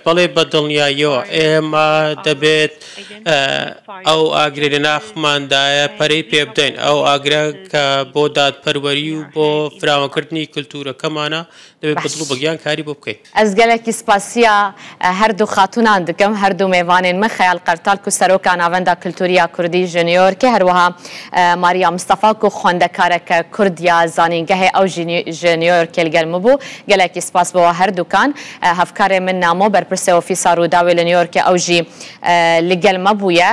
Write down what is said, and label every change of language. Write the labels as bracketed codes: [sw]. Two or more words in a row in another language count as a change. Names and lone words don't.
[ckb] بەڵێ بە دڵنیاییەوە ئێمە دەبێت ئەو ئاگرێ لە ناخماندایە پەرەی پێ بدەین، ئەو ئاگرە کە بۆ دادپەروەری و بۆ فراوانکردنی کولتورەکەمانە دەبێت بەدڵ و بەگیان کاری بۆ بکەین. [ku] ئەس گەلێکی سپاسیە هەردوو خاتونان دکەم هەردوو میوانên min خەیال قەرتال ku seroka navenda kultûriya Kurdî ji Newyorkê herwiha Mariya Mustafa ku xwendekareke Kurd ya zanîngehê ew jî ji Newyorkê li gel min bû. Gelekî spas bi we herdukan. Hevkarê min Namo berpirsê ofîsa Rûdawê li Newyorkê ew jî li gel me bûye.